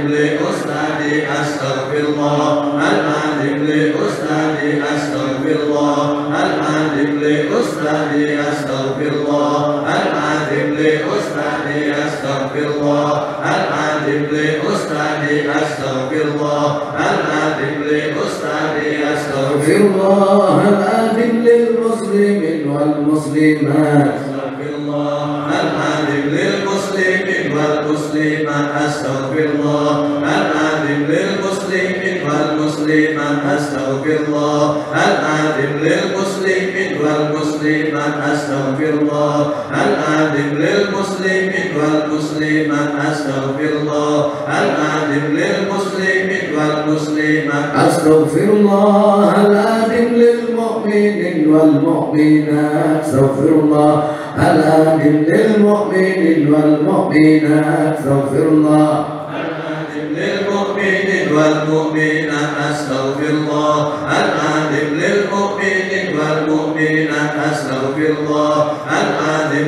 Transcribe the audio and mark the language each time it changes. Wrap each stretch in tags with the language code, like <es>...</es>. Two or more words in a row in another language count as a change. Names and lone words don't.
<ar>لأستاذي أستغفر الله العظيم. لأستاذي أستغفر الله العظيم. لأستاذي أستغفر الله العظيم. لأستاذي أستغفر الله العظيم. لأستاذي أستغفر الله العظيم. لأستاذي أستغفر الله العظيم. للمسلمين والمسلمات. أستغفر الله العظيم. للمسلمين والمسلمات. أستغفر الله العظيم. للمسلمين والمسلمات. أستغفر الله العظيم. للمسلمين والمسلمات. أستغفر الله العظيم. للمسلمين والمسلمات. أستغفر الله العظيم. للمسلمين والمسلمات. أستغفر الله العظيم. للمؤمنين والمؤمنات. أستغفر الله العظيم. للمؤمنين والمؤمنات. أستغفر الله العظيم. للمؤمنين والمؤمنات. أستغفر الله العظيم. للمؤمنين والمؤمنات. أستغفر الله العظيم.</ar>